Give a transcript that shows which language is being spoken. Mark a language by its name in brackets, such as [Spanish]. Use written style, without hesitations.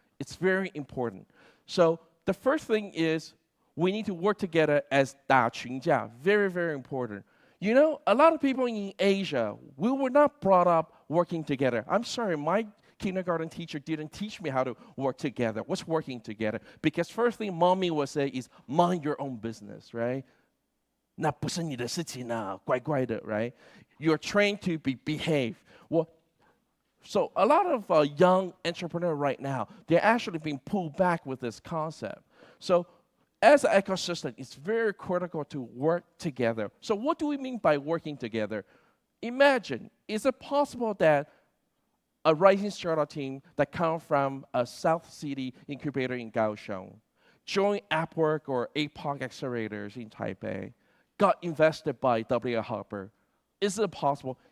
[English] It's very important. So the first thing is we need to work together as [Chinese] 打群架. [English] Very, very important. You know, a lot of people in Asia, we were not brought up working together. I'm sorry, my kindergarten teacher didn't teach me how to work together. What's working together? Because first thing mommy would say is mind your own business, right? [Chinese] 那不是你的事情啊，乖乖的, [English] right? You're trained to behave. Well, so a lot of young entrepreneurs right now, they're actually being pulled back with this concept. So as an ecosystem, it's very critical to work together. So what do we mean by working together? Imagine, is it possible that a rising startup team that comes from a South City incubator in Kaohsiung, joined Appwork or APOC accelerators in Taipei, got invested by W. Harper? Is it possible?